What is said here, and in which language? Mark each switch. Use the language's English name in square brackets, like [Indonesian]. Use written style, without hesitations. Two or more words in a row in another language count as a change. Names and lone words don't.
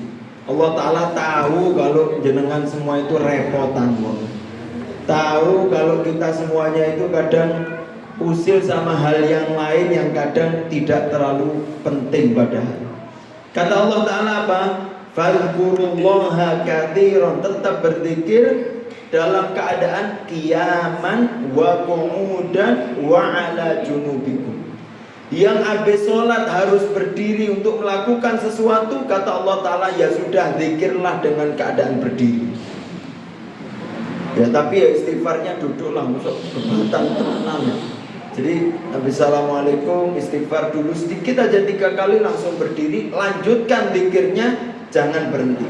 [Indonesian] Allah Ta'ala tahu kalau jenengan semua itu repotan, tahu kalau kita semuanya itu kadang usil sama hal yang lain yang kadang tidak terlalu penting padahal. Kata Allah Ta'ala apa? [Arabic] فاذكروا الله كثيرا, [Indonesian] tetap berzikir dalam keadaan [Arabic] قياما وقعودا وعلى جنوبكم. [Indonesian] Yang habis sholat harus berdiri untuk melakukan sesuatu, kata Allah Ta'ala, ya sudah, zikirlah dengan keadaan berdiri. Ya tapi ya istighfarnya duduklah, masuk kebatan tenang. Jadi habis assalamualaikum, istighfar dulu sedikit aja 3 kali, langsung berdiri, lanjutkan zikirnya, jangan berhenti.